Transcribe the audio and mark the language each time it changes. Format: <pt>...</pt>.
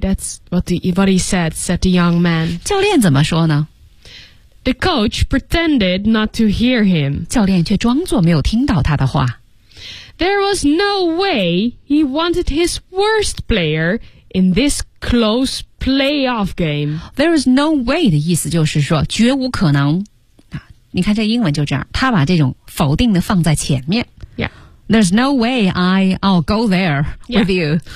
<en>That's what he said, said the young man.</en> <zh>教练怎么说呢?</zh> <en>The coach pretended not to hear him.</en> <zh>教练却装作没有听到他的话。</zh> <en>There was no way he wanted his worst player in this close playoff game. There is no way</en> <zh>的意思就是说绝无可能、啊、你看这英文就这样他把这种否定的放在前面。</zh> <en>Yeah. There's no way I'll go there with you.</en>